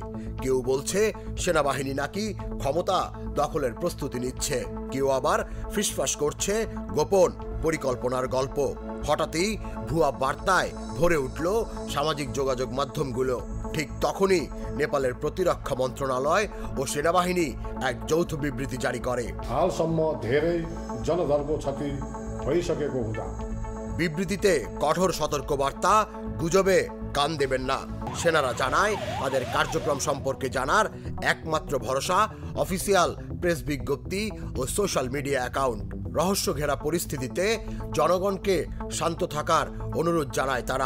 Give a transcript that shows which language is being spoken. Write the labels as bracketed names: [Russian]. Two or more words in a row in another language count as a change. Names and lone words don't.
[Bangla] কেউ বলছে সেনাবাহিনী নাকি ক্ষমতা দখলের প্রস্তুতি নিচ্ছে, কেউ আবার ফিসফাস করছে গোপন পরিকল্পনার গল্প। হঠাৎই ভুয়া বার্তায় ভরে উঠল সামাজিক যোগাযোগ মাধ্যমগুলো। ঠিক তখনই নেপালের প্রতিরক্ষা মন্ত্রণালয় ও সেনাবাহিনী এক যৌথ বিবৃতি জারি করে। [Nepali] हालसम्म धेरै जनधर्मको क्षति भइसकेको हुँदा [Bangla] বিবৃতিতে কঠোর সতর্কবার্তা, গুজবে কান দেবেন না। সেনারা জানায়, তাদের কার্যক্রম সম্পর্কে জানার একমাত্র ভরসা অফিসিয়াল প্রেস বিজ্ঞপ্তি ও সোশ্যাল মিডিয়া অ্যাকাউন্ট। রহস্য ঘেরা পরিস্থিতিতে জনগণকে শান্ত থাকার অনুরোধ জানায় তারা।